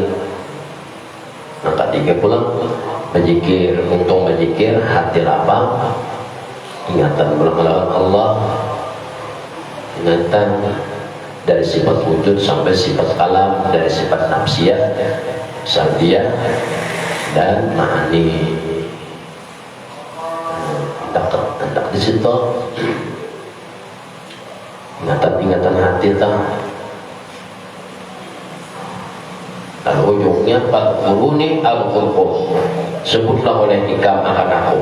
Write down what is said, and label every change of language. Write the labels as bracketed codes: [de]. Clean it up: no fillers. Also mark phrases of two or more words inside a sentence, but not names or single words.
[bjn] Yang ketiga pulang berzikir, untung berzikir, hati lapang, ingatan melawan Allah, ingatan dari sifat wujud sampai sifat kalam, dari sifat nafsiyah, salbiyah, dan ma'ani. Hendak di situ ingatan hati tak. Lalu ujungnya [ar] فاذكروني أذكركم, [bjn] sebutlah oleh ikam akan aku.